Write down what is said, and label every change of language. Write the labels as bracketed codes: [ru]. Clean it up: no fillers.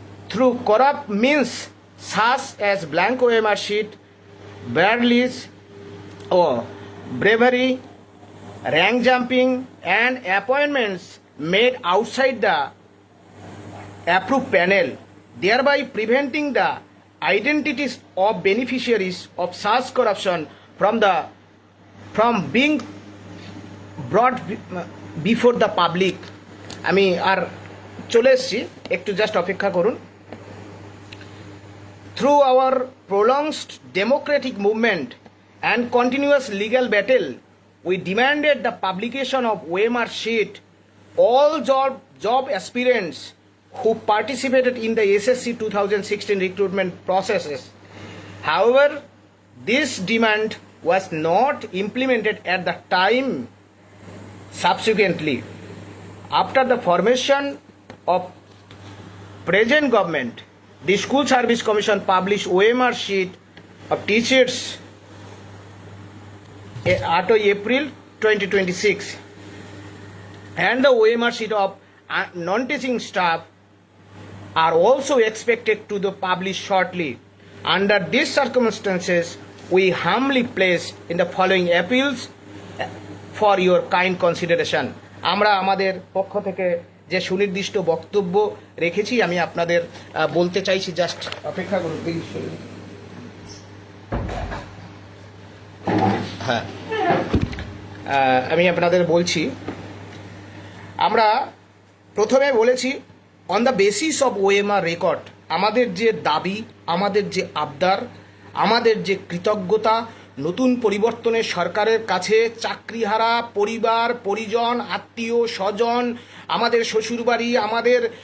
[en] through corrupt means such as blank OMR sheet, barleys or bravery, rank jumping and appointments made outside the approved panel, thereby preventing the identities of beneficiaries of such corruption from being brought before the public. [bn] আমি আর চলে এসেছি, একটু just অপেক্ষা করুন। [en] Through our prolonged democratic movement and continuous legal battle, we demanded the publication of OMR sheet. All job aspirants who participated in the SSC 2016 recruitment processes. However, this demand was not implemented at the time. Subsequently, after the formation of present government, the School Service Commission published OMR sheet of teachers 8 April 2026 and the OMR sheet of non-teaching staff are also expected to be published shortly. Under these circumstances, we humbly place in the following appeals for your kind consideration. [bn] আমরা আমাদের পক্ষ থেকে যে সুনির্দিষ্ট বক্তব্য রেখেছি আমি আপনাদের বলতে চাইছি, জাস্ট অপেক্ষা করুন প্লিজ। হ্যাঁ, আমি আপনাদের বলছি, আমরা প্রথমে বলেছি [en] on the basis of OMR record, [bn] আমাদের যে দাবি, আমাদের যে আবদার, আমাদের যে কৃতজ্ঞতা, নতুন পরিবর্তনের সরকারের কাছে চাকরিহারা পরিবার পরিজন আত্মীয় স্বজন, আমাদের শ্বশুরবাড়ি, আমাদের